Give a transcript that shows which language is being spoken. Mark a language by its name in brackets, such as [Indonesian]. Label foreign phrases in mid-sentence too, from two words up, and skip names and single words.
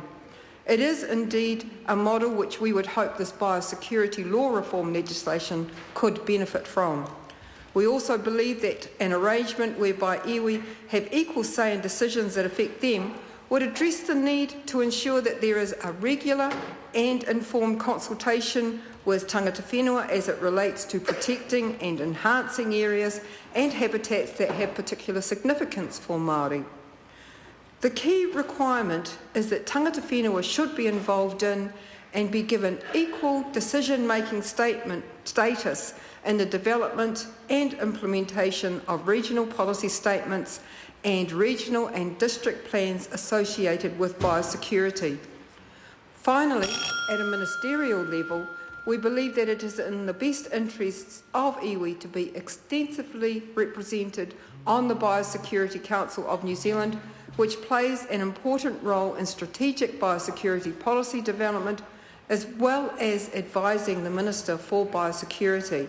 [English] It is indeed a model which we would hope this biosecurity law reform legislation could benefit from. We also believe that an arrangement whereby iwi have equal say in decisions that affect them would address the need to ensure that there is a regular and informed consultation with [Māori] tangata whenua [English] as it relates to protecting and enhancing areas and habitats that have particular significance for Māori. The key requirement is that [Māori] tangata whenua [English] should be involved in and be given equal decision-making status in the development and implementation of regional policy statements and regional and district plans associated with biosecurity. Finally, at a ministerial level, we believe that it is in the best interests of iwi to be extensively represented on the Biosecurity Council of New Zealand, which plays an important role in strategic biosecurity policy development, as well as advising the Minister for Biosecurity.